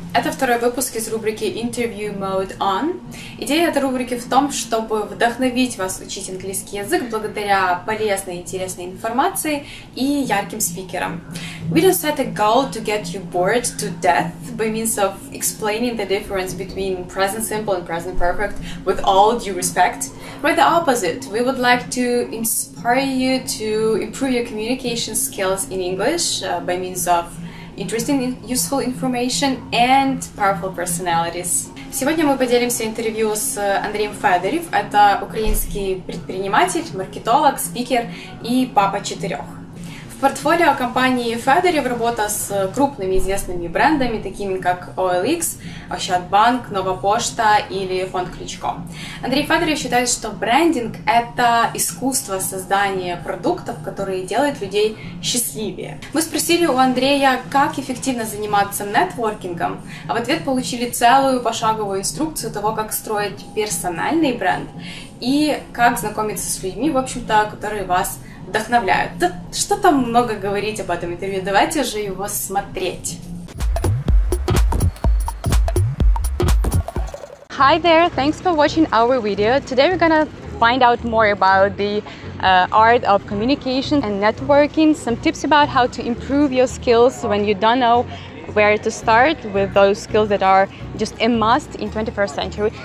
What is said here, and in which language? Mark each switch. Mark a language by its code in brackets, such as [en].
[ru] Это второй выпуск из рубрики Interview Mode On. Идея этой рубрики в том, чтобы вдохновить вас учить английский язык благодаря полезной и интересной информации и ярким спикерам. [en] We don't set a goal to get you bored to death by means of explaining the difference between present simple and present perfect with all due respect. Quite the opposite. We would like to inspire you to improve your communication skills in English by means of interesting, useful information and powerful personalities. [ru] Сегодня мы поделимся интервью с Андреем Федорев. Это украинский предприниматель, маркетолог, спикер и папа 4. В портфолио компании Федорев работа с крупными известными брендами, такими как OLX, Ощадбанк, Нова Пошта или фонд Кличко. Андрей Федорев считает, что брендинг – это искусство создания продуктов, которые делают людей счастливее. Мы спросили у Андрея, как эффективно заниматься нетворкингом, а в ответ получили целую пошаговую инструкцию того, как строить персональный бренд и как знакомиться с людьми, в общем-то, которые вас вдохновляют. Да что там много говорить об этом интервью, давайте же его смотреть. [en] Hi there, thanks for watching our video. Today we're gonna find out more about the art of communication and networking, some tips about how to improve your skills when you don't know where to start with those skills that are just a must in 21st century.